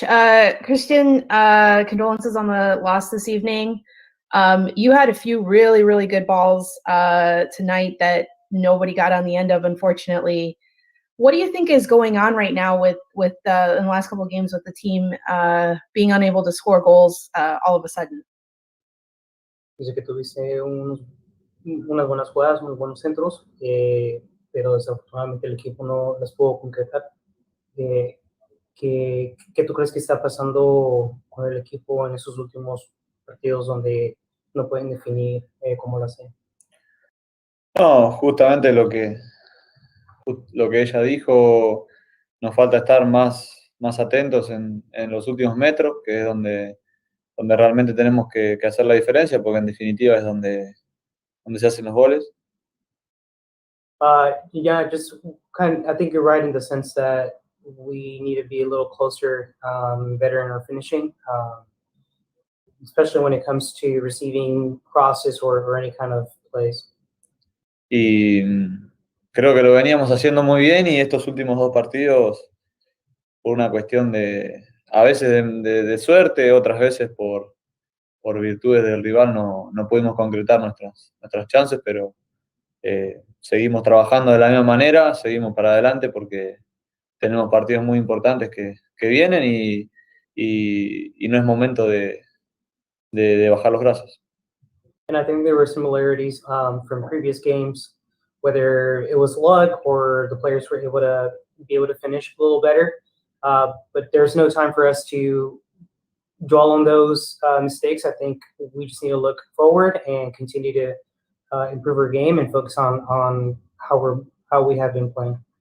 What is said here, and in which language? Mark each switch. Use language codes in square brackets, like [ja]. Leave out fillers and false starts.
[en] Cristian, condolences on the loss this evening. You had a few really, really good balls tonight that nobody got on the end of, unfortunately. What do you think is going on right now with in the last couple of games with the team being unable to score goals all of a sudden? [es] Dice que tuviste unas buenas jugadas, muy buenos centros, pero desafortunadamente el equipo no las pudo concretar. ¿Qué tú crees que está pasando con el equipo en esos últimos partidos donde no pueden definir cómo lo hacen? No, justamente lo que ella dijo, nos falta estar más atentos en los últimos metros, que es donde realmente tenemos que hacer la diferencia, porque en definitiva es donde se hacen los goles. [en] Yeah, just I think you're right in the sense that we need to be a little closer, better in our finishing, especially when it comes to receiving crosses or any kind of plays. [es] Y creo que lo veníamos haciendo muy bien y estos últimos dos partidos, por una cuestión a veces de suerte, otras veces por virtudes del rival, no pudimos concretar nuestras chances, pero seguimos trabajando de la misma manera, seguimos para adelante porque tenemos partidos muy importantes que vienen y no es momento de bajar los brazos. [en] And I think there were similarities from previous games, whether it was luck or the players were able to finish a little better. But there's no time for us to dwell on those mistakes. I think we just need to look forward and continue to improve our game and focus on how we have been playing.